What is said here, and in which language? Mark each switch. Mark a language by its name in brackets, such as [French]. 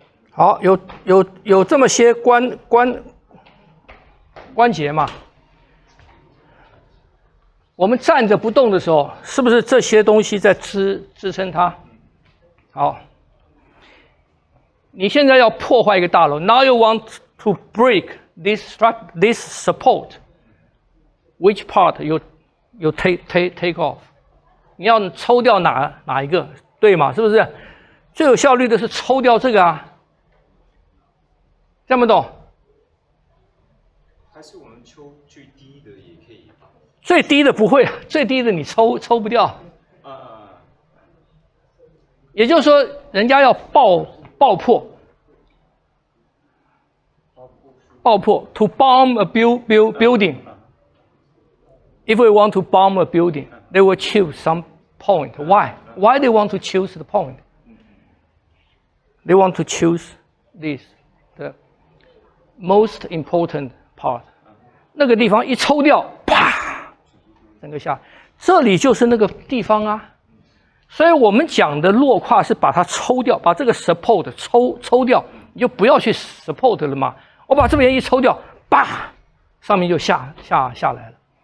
[Chinese] 好，有这么些关节嘛？我们站着不动的时候，是不是这些东西在支撑它？好，你现在要破坏一个大楼 ， [English] Now you want to break this support. Which part you take off？ [Chinese] 你要抽掉哪一个？对嘛？是不是？最有效率的是抽掉这个啊。这么懂？还是我们抽最低的也可以吧？最低的不会，最低的你抽不掉。也就是说，人家要爆破 [English] to bomb a building. [Chinese] If we want to bomb a building, they will choose some point. Why? Why they want to choose the point? They want to choose this, the most important part. 那个地方一抽掉，啪，整个下，这里就是那个地方啊。所以我们讲的落胯是把它抽掉，把这个 support 抽掉，你就不要去 support 了嘛。我把这边一抽掉，叭，上面就下来了。